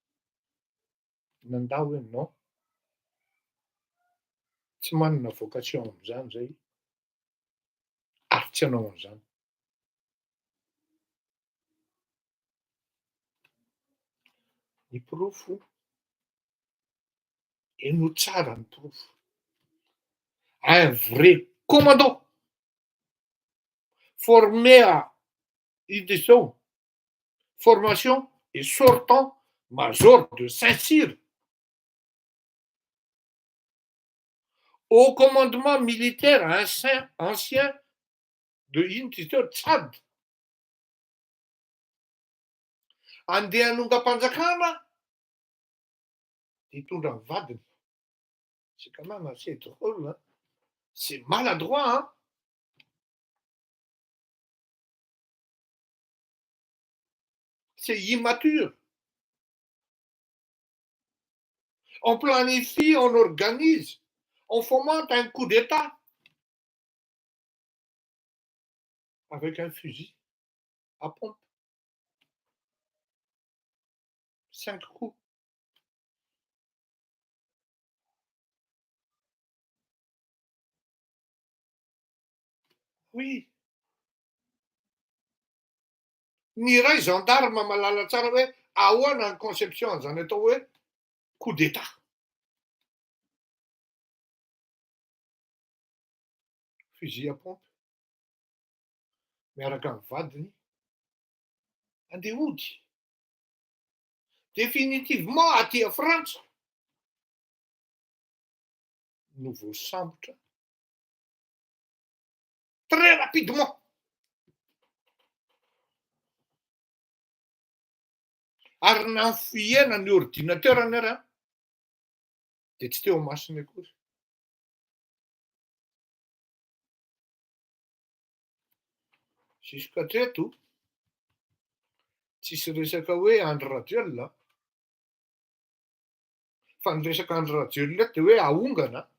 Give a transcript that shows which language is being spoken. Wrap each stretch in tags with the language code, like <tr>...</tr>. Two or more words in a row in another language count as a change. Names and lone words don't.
<mg>Nanda hoe non, Tsy manana vocation amin'izany zay, ary tsy hanao an'izany. Ny profo, eno tsara ny profo.</mg> <fr>Un vrai commandant, formé à IDSO, formation et sortant major de Saint-Cyr, au commandement militaire ancien de IDSO Tchad.</fr> <mg>Andeha hanonga-panjakana, hitondra ny vadiny.</mg> <fr>C'est quand même assez drôle, hein? C'est maladroit, hein? C'est immature. On planifie, on organise, on fomente un coup d'État avec un fusil à pompe. 5 coups. Oui.</fr> <mg>Ny ray gendarme malala tsara hoe ahoana ny conception zany atao hoe</mg> <fr>coup d'État. Fusil à pompe.</fr> <mg>Miaraka amin'ny vadiny. Andeha hody.</mg> <fr>Définitivement aty à Frantsa.</fr> <mg>No voasambotra.</mg> <fr>Très rapidement.</fr> <mg>Ary nafiena ny ordinateur ary dia tsy teo masiny akory. Jusqu'hatreto tsisy resaka hoe Andry Rajoelina, fa ny resaka Andry Rajoelina dia hoe ahongana.</mg>